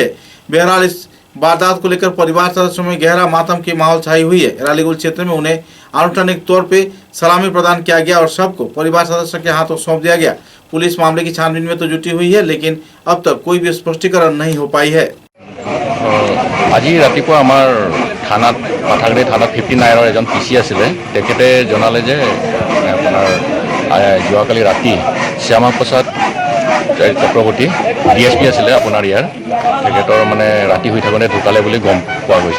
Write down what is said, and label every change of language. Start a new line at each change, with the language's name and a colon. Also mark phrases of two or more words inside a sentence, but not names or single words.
Hindi: बहरहाल इस वारदात को लेकर परिवार सदस्यों में गहरा मातम की माहौल छाई हुई है। एरालीगुल क्षेत्र में उन्हें आनुষ্ঠাनिक तौर पे सलामी प्रदान किया गया और शव को परिवार सदस्य के हाथों सौंप दिया गया। पुलिस मामले की छानबीन में तो जुटी हुई है, लेकिन अब तक कोई भी स्पष्टीकरण नहीं हो पाई है।
Assamese: আজি ৰাতিপুৱা আমাৰ থানাত পাঠাগুৰি থানাত 59ৰ এজন পিচি আছিলে। তেখেতে জনালে যে আপোনাৰ যোৱাকালি ৰাতি শ্যামা প্ৰসাদ চক্ৰৱৰ্তী ডিএছপি আছিলে আপোনাৰ ইয়াৰ, তেখেতৰ মানে ৰাতি হৈ থাকোঁতে ঢুকালে বুলি গম পোৱা গৈছে।